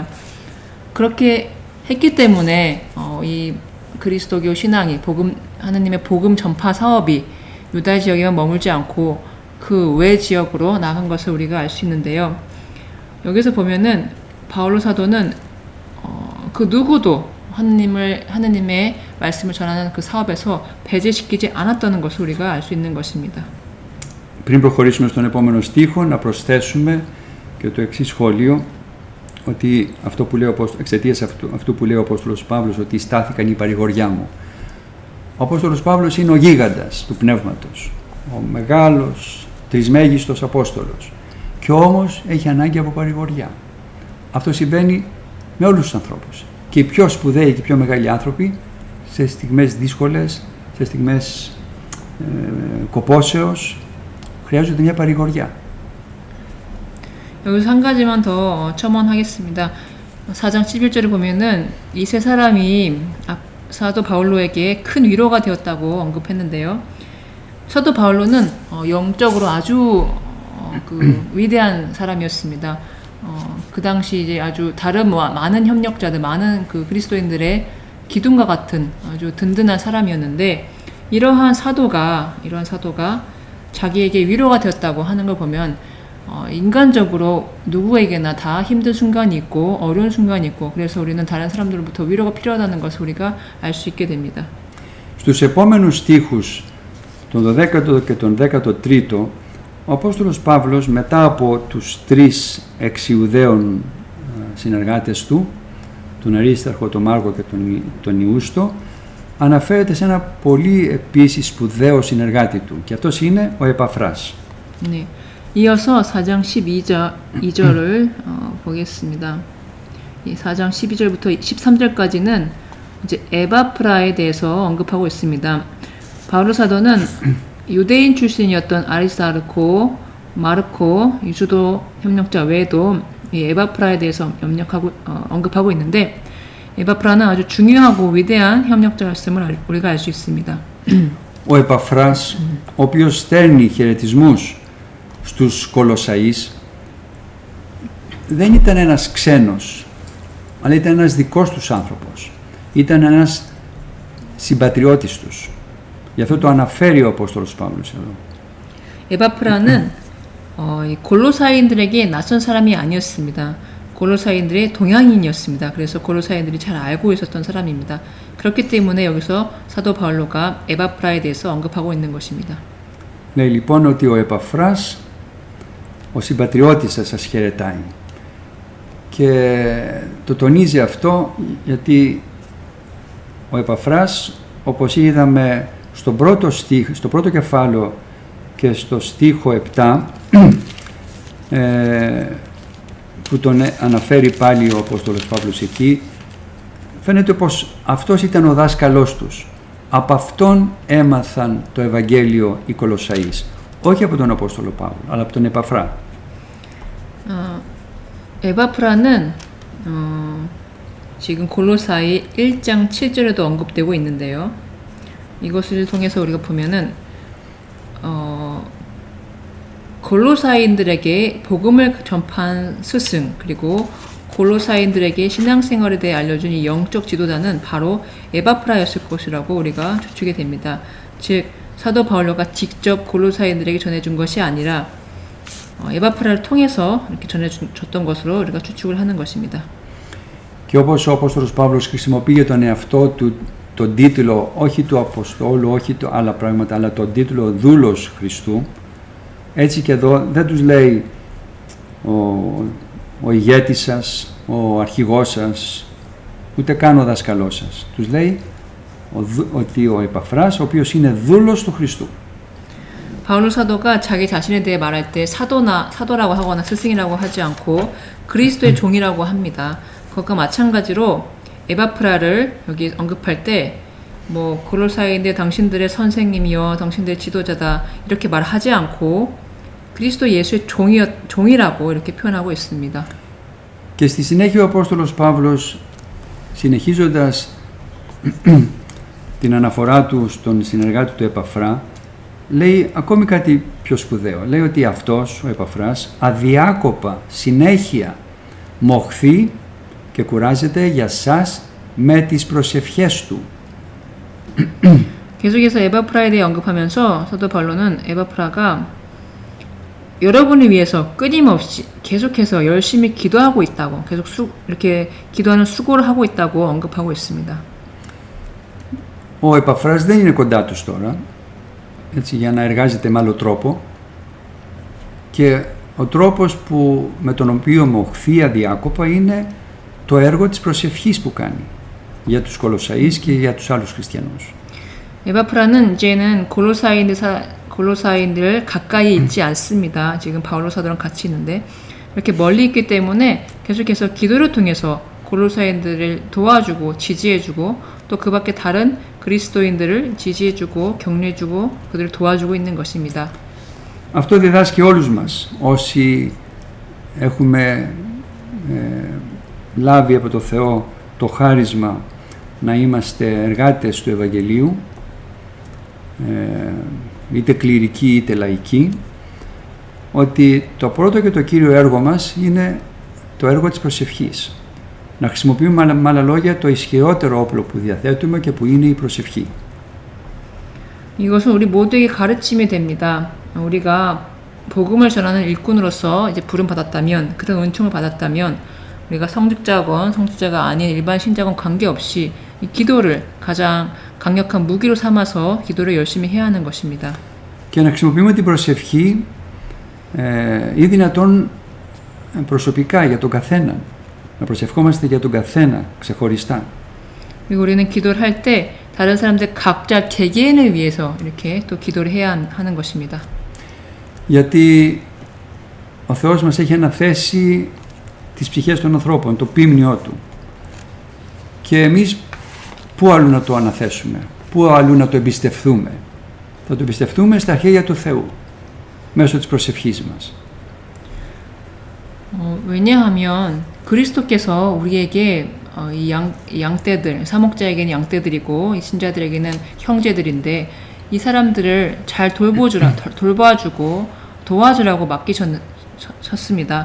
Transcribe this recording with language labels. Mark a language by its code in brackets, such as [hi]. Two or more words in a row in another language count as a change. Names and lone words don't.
[ko] 그렇게 했기 때문에 이 그리스도교 신앙이 하느님의 복음 전파 사업이 유다 지역에만 머물지 않고 그 외 지역으로 나간 것을 우리가 알 수 있는데요. 여기서 보면은 바울로 사도는 그 누구도 하느님의 말씀을 전하는 그 사업에서 배제시키지 않았다는 것을 우리가 알 수 있는 것입니다. [el] Πριν προχωρήσουμε στον επόμενο στίχο, να προσθέσουμε και το εξής σχόλιο, ότι εξαιτίας αυτού που λέει ο Απόστολος Παύλος, ότι στάθηκαν η παρηγοριά μου. Ο Απόστολος Παύλος είναι ο γίγαντας του πνεύματος, ο μεγάλος, τρισμέγιστος Απόστολος, και όμως έχει ανάγκη από παρηγοριά. Αυτό συμβαίνει με όλους τους ανθρώπους. Και οι πιο σπουδαίοι και οι πιο μεγάλοι άνθρωποι, σε στιγμές δύσκολες, σε στιγμές κοπόσεως, χρειάζονται μια παρηγοριά. [ko] 여기서 한 가지만 더 첨언하겠습니다. 4장 11절을 보면은 이 세 사람이 사도 바울로에게 큰 위로가 되었다고 언급했는데요. 사도 바울로는 영적으로 아주 그 위대한 사람이었습니다. 그 당시 이제 아주 다른 많은 협력자들, 많은 그 그리스도인들의 기둥과 같은 아주 든든한 사람이었는데 이러한 사도가 자기에게 위로가 되었다고 하는 걸 보면 인간적으로 누구에게나 다 힘든 순간이 있고 어려운 순간이 있고 그래서 우리는 다른 사람들로부터 위로가 필요하다는 것을 우리가 알 수 있게 됩니다. [el] Στους επόμενους στίχους, τον 12ο και τον 13ο, ο Απόστολος Παύλος μετά από τους τρεις εξιουδαίων συνεργάτες του, τον Αρίσταρχο, τον Μάρκο και τον Ιούστο, αναφέρεται σε ένα πολύ επίσης σπουδαίο συνεργάτη του και αυτός είναι ο Επαφράς. [ko] 네, 이어서 4장 12절을 보겠습니다. 이 4장 12절부터 13절까지는 이제 에바프라에 대해서 언급하고 있습니다. 바울 사도는 유대인 출신이었던 아리스타르코, 마르코, 유수도 협력자 외에도 이 에바프라에 대해서 언급하고 있는데 에바프라는 아주 중요하고 위대한 협력자였음을 우리가 알 수 있습니다. [el] Ο Επαφράς, ο οποίος στέλνει χαιρετισμούς στους Κολοσσαείς, δεν ήταν ένας ξένος, αλλά ήταν ένας δικός τους άνθρωπος. Ήταν ένας συμπατριώτης τους. Γι' αυτό το αναφέρει ο Απόστολος Παύλος εδώ. [ko] 에바프라는 골로사인들에게 낯선 사람이 아니었습니다. 골로사인들의 동양인이었습니다. 그래서 골로사인들이 잘 알고 있었던 사람입니다. 그렇기 때문에 여기서 사도 바울로가 에바프라에 대해서 언급하고 있는 것입니다. [el] Λέει λοιπόν ότι ο Επαφράς, ο συμπατριώτης σας χαιρετάει. Και το τονίζει αυτό γιατί ο Επαφράς, όπως είδαμε στο πρώτο κεφάλαιο και στο στίχο 7, που τον αναφέρει πάλι ο Απόστολος Παύλος εκεί, φαίνεται πως αυτός ήταν ο δάσκαλός τους. Από αυτόν έμαθαν το Ευαγγέλιο οι Κολοσσαείς. Όχι από τον Απόστολο Παύλο, αλλά από τον Επαφρά. [ko] 에바프라는 지금 골로사이 1장 7절에도 언급되고 있는데요. 이것을 통해서 우리가 보면은 골로사인들에게 복음을 전파한 스승 그리고 골로사인들에게 신앙생활에 대해 알려준 이 영적 지도자는 바로 에바프라였을 것이라고 우리가 추측이 됩니다. 즉 사도 바울로가 직접 골로사인들에게 전해준 것이 아니라 에바프라를 통해서 이렇게 전해줬던 것으로 우리가 추측을 하는 것입니다. [el] Και όπως ο Απόστολος Παύλος χρησιμοποιεί για τον εαυτό του τον τίτλο όχι του Αποστόλου, όχι του άλλα πράγματα, αλλά τον τίτλο δούλος Χριστού, έτσι και εδώ δεν τους λέει ο ηγέτης σας, ο αρχηγός σας, ούτε καν ο δάσκαλός σας. Τους λέει ότι ο Επαφράς, ο οποίος είναι δούλος του Χριστού. [ko] 바울 사도가 자기 자신에 대해 말할 때 사도라고 하거나 스승이라고 하지 않고 그리스도의 종이라고 합니다. 그것과 마찬가지로 에바프라를 여기 언급할 때 뭐 골로사이인데 당신들의 선생님이여 당신들의 지도자다 이렇게 말하지 않고 그리스도 예수의 종이라고 이렇게 표현하고 있습니다. [el] Και στη συνέχεια ο Απόστολος Παύλος, συνεχίζοντας την αναφορά του στον συνεργάτη του Επαφρά, λέει ακόμη κάτι πιο σπουδαίο. Λέει ότι αυτός, ο Επαφράς, αδιάκοπα, συνέχεια μοχθεί και κουράζεται για σας με τις προσευχές του. [ko] 계속해서 에바프라에 대해 언급하면서 사도 바울로는 에바프라가 여러분을 위해서 끊임없이 계속해서 열심히 기도하고 있다고 계속 이렇게 기도하는 수고를 하고 있다고 언급하고 있습니다. [el] Ο Επαφράς δεν είναι κοντά τους τώρα, έτσι, για να εργάζεται με άλλο τρόπο, και ο τρόπος με τον οποίο μοχθεί αδιάκοπα είναι το έργο της προσευχής που κάνει για τους Κολοσσαείς και για τους άλλους χριστιανούς. [ko] 에바프라는 이제는 골로사인들 가까이 있지 않습니다. 지금 바울로 사도랑 같이 있는데 이렇게 멀리 있기 때문에 계속해서 기도를 통해서 골로사인들을 도와주고 지지해주고 또 그 밖에 다른 그리스도인들을 지지해주고 격려해주고 그들을 도와주고 있는 것입니다. [el] Αυτό διδάσκει όλους μας όσοι έχουμε λάβει από το Θεό το χάρισμα να είμαστε εργάτες του Ευαγγελίου, είτε κληρικοί είτε λαϊκοί, ότι το πρώτο και το κύριο έργο μας είναι το έργο της προσευχής. Να χρησιμοποιούμε με άλλα λόγια το ισχυρότερο όπλο που διαθέτουμε και που είναι η προσευχή. [ko] 이것은 우리 모두에게 가르침이 됩니다. 우리가 복음을 전하는 일꾼으로서 이제 부름 받았다면, 그런 은총을 받았다면, 우리가 성직자건 성직자가 아닌 일반 신자건 관계없이 이 기도를 가장 강력한 무기로 삼아서 기도를 열심히 해야 하는 것입니다. [el] Και να χρησιμοποιούμε την προσευχή ή δυνατόν προσωπικά για τον καθένα. Να προσευχόμαστε για τον καθένα ξεχωριστά. [ko] 그리고 우리는 기도를 할 때 다른 사람들 각자 개개인을 위해서 이렇게 또 기도를 해야 하는 것입니다. [el] Γιατί ο Θεός μας έχει αναθέσει τις ψυχές των ανθρώπων, το πίμνιό Του. Και εμείς πού αλλού να το αναθέσουμε, πού αλλού να το εμπιστευτούμε. Θα το εμπιστευτούμε στα χέρια του Θεού, μέσω της προσευχής μας. [ko] 왜냐하면 그리스도께서 우리에게 이 양떼들, 사목자에게는 양떼들이고 이 신자들에게는 형제들인데 이 사람들을 잘 돌봐주고 도와주라고 맡기셨습니다.